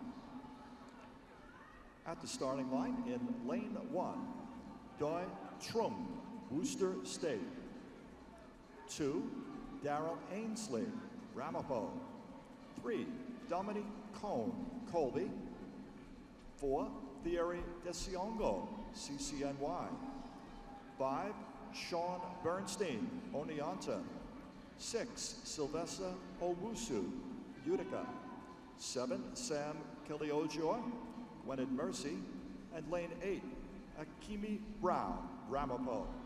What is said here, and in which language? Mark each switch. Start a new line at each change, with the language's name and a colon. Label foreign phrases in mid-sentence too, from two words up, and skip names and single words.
English: At the starting line in lane 1, Doi Trum, Worcester State. 2, Daryl Ainsley, Ramapo. 3, Dominic Cohn, Colby. 4, Thierry Desiongo, CCNY. 5, Sean Bernstein, Oneonta. 6, Sylvester Owusu, Utica. 7, Sam Kiliojoy, Gwynedd Mercy. And lane 8, Akimi Brown, Ramapo.